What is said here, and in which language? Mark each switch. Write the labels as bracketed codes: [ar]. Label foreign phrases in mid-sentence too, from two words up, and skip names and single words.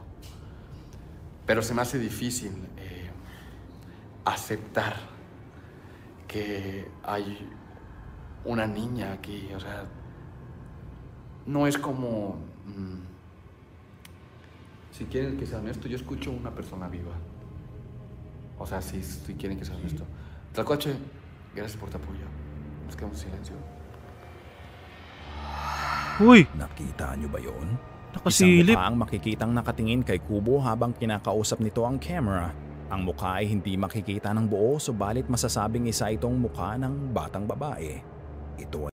[es] Pero se me hace difícil aceptar que hay una niña aquí. O sea, no es como... si quieren que sea honesto, yo escucho una persona viva. O sea, si quieren que sea honesto. Tlacuache, gracias por tu apoyo. Nos quedamos en silencio. Uy! [tl] Nakita niyo ba yun? Nakasilip. Isang mukha ang makikitang nakatingin kay Kubo habang kinakausap nito ang camera. Ang mukha ay hindi makikita ng buo, subalit masasabing isa itong mukha ng batang babae. Ito ay